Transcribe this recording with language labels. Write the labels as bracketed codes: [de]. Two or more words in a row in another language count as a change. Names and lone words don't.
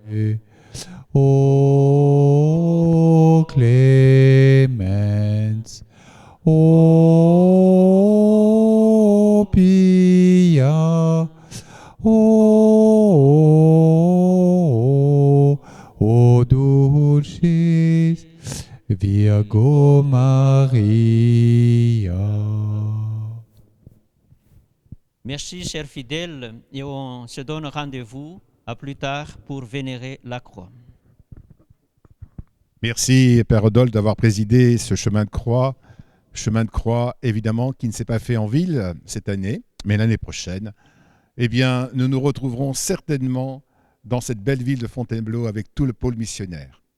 [la] O clemens, o pia, o dulcis Virgo Maria. [fr] Merci, chers fidèles, et on se donne rendez-vous à plus tard pour vénérer la croix. Merci, Père Rodolphe, d'avoir présidé ce chemin de croix. Chemin de croix, évidemment, qui ne s'est pas fait en ville cette année, mais l'année prochaine, eh bien, nous nous retrouverons certainement dans cette belle ville de Fontainebleau avec tout le pôle missionnaire.